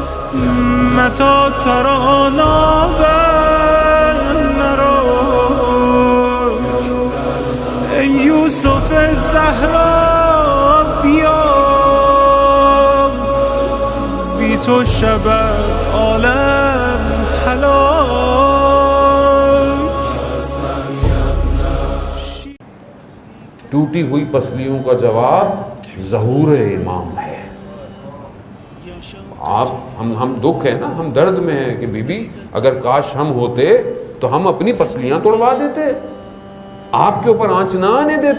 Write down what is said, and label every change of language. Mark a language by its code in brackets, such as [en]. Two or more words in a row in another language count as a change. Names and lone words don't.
[ar] متى ترانا [fa] ای یوسف الزهرا بیا، بی تو شود عالم هلاک. [ur] ٹوٹی ہوئی پسلیوں کا جواب ظہور امام ہے. ہم دکھ ہے نا، ہم درد میں ہیں کہ بی بی اگر کاش ہم ہوتے تو ہم اپنی پسلیاں توڑوا دیتے، آپ کے اوپر آنچ نہ آنے دیتے.